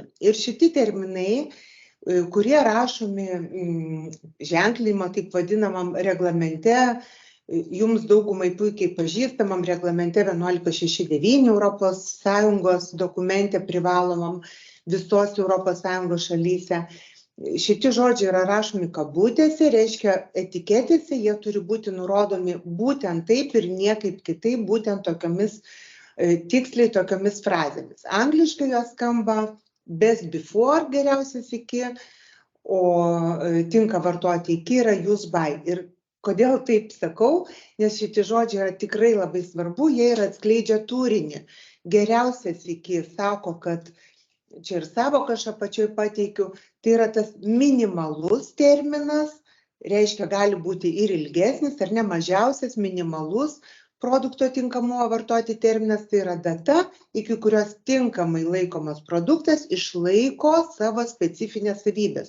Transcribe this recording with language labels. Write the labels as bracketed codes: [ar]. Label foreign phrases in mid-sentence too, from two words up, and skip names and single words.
[lt] Ir šiti terminai, kurie rašomi ženklinimo, taip vadinamam reglamente, jums daugumai puikiai pažįstamam reglamente 1169 Europos Sąjungos dokumente privalomam visos Europos Sąjungos šalyse. Šitie žodžiai yra rašomi kabutėse, reiškia etiketėse, jie turi būti nurodomi būtent taip ir niekaip kitaip, būtent tiksliai tokiomis frazėmis. Angliškai jos skamba [en] best before [lt] geriausias iki, o tinka vartoti iki yra [en] use by. [lt] Ir kodėl taip sakau? Nes šitie žodžiai yra tikrai labai svarbu, jie ir atskleidžia turinį. Geriausias iki sako, kad čia ir sąvoką aš apačioj pateikiu, tai yra tas minimalus terminas, reiškia gali būti ir ilgesnis, ar ne, mažiausias minimalus produkto tinkamumo vartoti terminas, tai yra data, iki kurios tinkamai laikomas produktas išlaiko savo specifinės savybės.